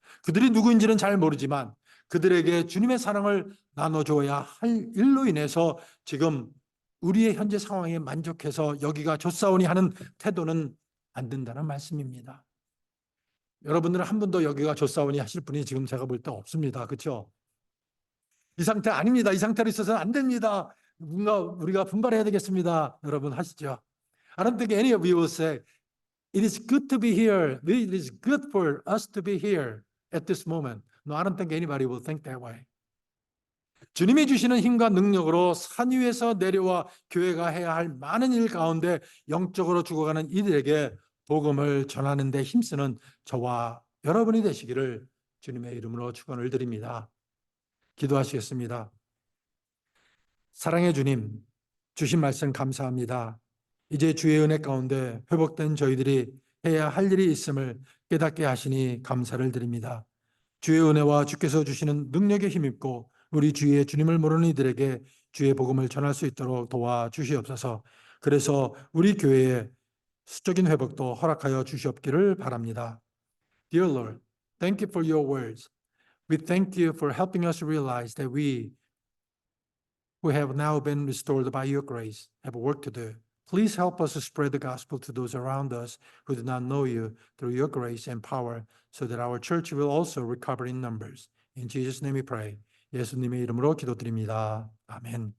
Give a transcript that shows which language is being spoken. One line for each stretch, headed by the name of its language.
Korean: 그들이 누구인지는 잘 모르지만 그들에게 주님의 사랑을 나눠줘야 할 일로 인해서 지금 우리의 현재 상황에 만족해서 여기가 좋사오니 하는 태도는 안 된다는 말씀입니다. 여러분들은 한 분도 여기가 좋사오니 하실 분이 지금 제가 볼 때 없습니다. 그렇죠? 이 상태 아닙니다. 이 상태로 있어서는 안 됩니다. 뭔가 우리가 분발해야 되겠습니다. 여러분 하시죠?
English: I don't think any of you will say it is good to be here. It is good for us to be here at this moment. No, I don't think anybody will think that way.
Korean: 주님이 주시는 힘과 능력으로 산 위에서 내려와 교회가 해야 할 많은 일 가운데 영적으로 죽어가는 이들에게 복음을 전하는 데 힘쓰는 저와 여러분이 되시기를 주님의 이름으로 축원을 드립니다. 기도하시겠습니다. 사랑의 주님, 주신 말씀 감사합니다. 이제 주의 은혜 가운데 회복된 저희들이 해야 할 일이 있음을 깨닫게 하시니 감사를 드립니다. 주의 은혜와 주께서 주시는 능력에 힘입고 우리 주위의 주님을 모르는 이들에게 주의 복음을 전할 수 있도록 도와주시옵소서. 그래서 우리 교회의 수적인 회복도 허락하여 주시옵기를 바랍니다.
English: Dear Lord, thank you for your words. We thank you for helping us realize that we, who have now been restored by your grace, have work to do. Please help us to spread the gospel to those around us who do not know you through your grace and power, so that our church will also recover in numbers. In Jesus' name we pray.
Korean: 예수님의 이름으로 기도드립니다. 아멘.